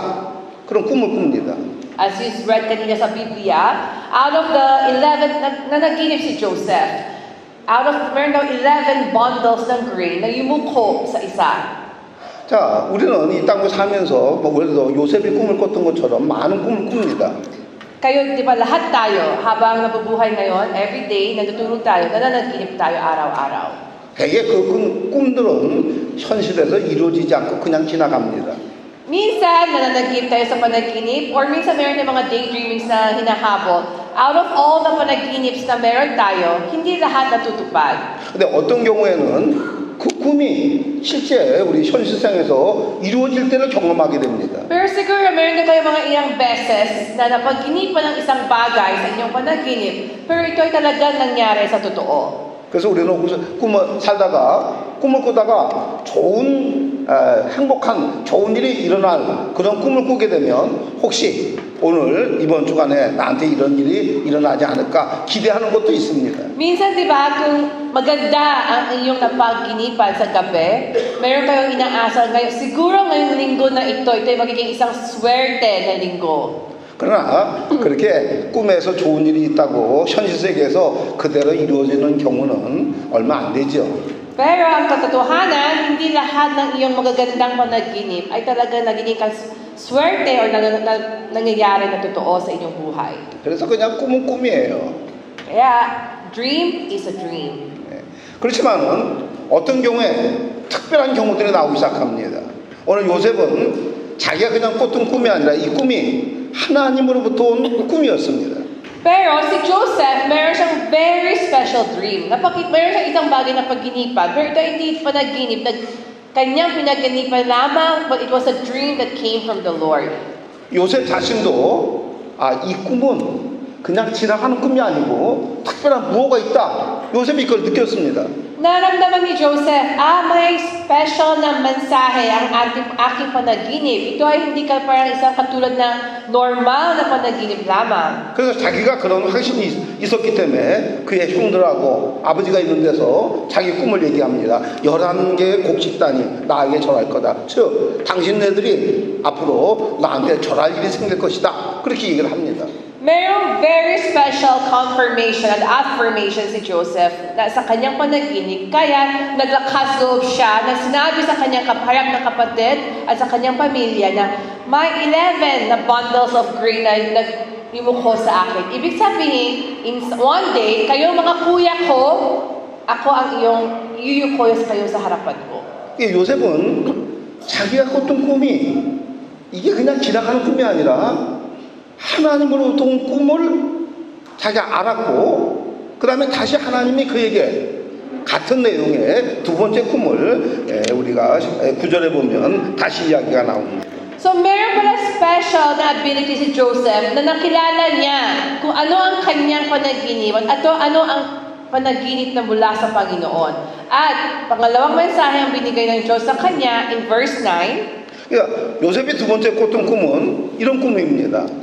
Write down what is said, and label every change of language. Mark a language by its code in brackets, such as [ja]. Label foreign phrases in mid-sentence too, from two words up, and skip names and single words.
[ko] 그런 꿈을 꿉니다. [en] As you read [tl] kanina sa Biblia, [en] out of the 11, [tl] nanaginip si Joseph, meron daw 11 bundles ng grain na yumuko sa isa. [ko] 자, 우리는 이 땅을 살면서 그래도 요셉이 꿈을 꿨던 것처럼 많은 꿈을 꿉니다. [tl] Kayo, di ba, lahat tayo, habang nabubuhay ngayon, [en] every day, [tl] natutulog tayo, nananaginip tayo araw-araw. [ko] 대개 그 꿈들은 현실에서 이루어지지 않고 그냥 지나갑니다. [tl] Minsan, nananaginip tayo sa panaginip, or minsan meron ng mga daydreamings na hinahabol. [en] Out of all the [tl] panaginips na meron tayo, hindi lahat natutupad. [ko] 근데 어떤 경우에는 그 꿈이 실제 우리 현실생에서 이루어질 때를 경험하게 됩니다. [tl] Pero siguro meron na kayo mga ilang beses na napaginipan ng isang bagay sa inyong panaginip, pero ito ay talagang nangyari sa totoo. [ko] 그래서 우리는 꿈을 살다가 꿈을 꾸다가 좋은 행복한 좋은 일이 일어날 그런 꿈을 꾸게 되면 혹시 오늘 이번 주간에 나한테 이런 일이 일어나지 않을까 기대하는 것도 있습니다. [tl] Minsan, di ba, kung maganda ang inyong napaginipan sa gabi, meron kayong inaasal ngayon, siguro ngayong linggo na ito'y magiging isang swerte na linggo. [ko] 그러나 그렇게 꿈에서 좋은 일이 있다고 현실 세계에서 그대로 이루어지는 경우는 얼마 안 되죠. [tl] Pero ang katotohanan, hindi lahat ng iyong magagandang panaginip ay talaga nagiging swerte o nangyayari na totoo sa inyong buhay. [ko] 그래서 그냥 꿈은 꿈이에요. [tl] Kaya, [en] dream is a dream. [ko] 그렇지만은 어떤 경우에 특별한 경우들이 나오기 시작합니다. 오늘 요셉은 자기가 그냥 꿨던 꿈이 아니라 이 꿈이 하나님으로부터 온 꿈이었습니다. [tl] Pero si Joseph, meron siyang [en] very special dream. [tl] Meron siyang isang bagay na paginipan. Pero ito hindi panaginip. Kanyang pinaginipan lamang, [en] but it was a dream that came from the Lord. [ko] 요셉 자신도 이 꿈은 그냥 지나가는 꿈이 아니고 특별한 무엇가 있다. 요셉이 그걸 느꼈습니다. [tl] Naramdaman ni Joseph, may special na mensahe ang aking panaginip. Ito ay hindi ka parang isang katulad ng normal na panaginip lamang. [ko] 그래서 자기가 그런 확신이 있었기 때문에 그의 형들하고 아버지가 있는 데서 자기 꿈을 얘기합니다. 11개의 곡식단이 나에게 절할 거다. 즉 당신네들이 앞으로 나한테 절할 일이 생길 것이다. 그렇게 얘기를 합니다. [tl] Mayroong [en] very special confirmation and affirmation [tl] si Joseph na sa kanyang panaginip. Kaya naglakas loob siya na sinabi sa kanyang kaharap na kapatid at sa kanyang pamilya na may 11 na [en] bundles of grain [tl] na nagmumuko sa akin. Ibig sabihin, [en] in one day, [tl] kayo mga kuya ko, ako ang iyong yuyuko kayo sa harapan ko. [ko] 요셉은 자기가 꿨던 꿈이 이게 그냥 지나가는 꿈이 아니라 하나님으로부터 온 꿈을 자기가 알았고 그 다음에 다시 하나님이 그에게 같은 내용의 두 번째 꿈을 우리가 9절에 보면 다시 이야기가 나옵니다. [tl] So meron pala special na ability si Joseph na nakilala niya kung ano ang kanyang panaginip at ano ang panaginip na mula sa Panginoon. At pangalawang mensahe ang binigay ng Diyos sa kanya [en] in verse 9. [ko] 그러니까 요셉이 두 번째 꿨던 꿈은 이런 꿈입니다.